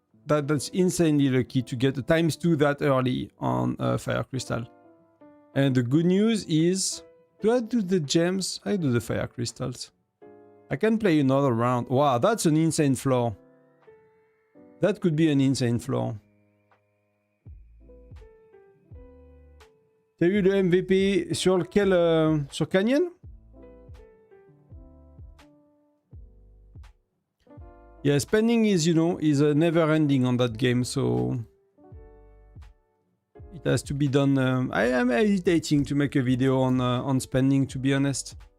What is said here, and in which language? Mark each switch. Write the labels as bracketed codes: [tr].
[en] That's insanely lucky to get a ×2 that early on Fire Crystal. And the good news is... Do I do the gems? I do the Fire Crystals. I can play another round. Wow, that's an insane floor. That could be an insane floor. [fr] T'as eu le MVP sur lequel sur Canyon? [en] Yeah, spending is, is never ending on that game, so it has to be done. I am hesitating to make a video on spending, to be honest.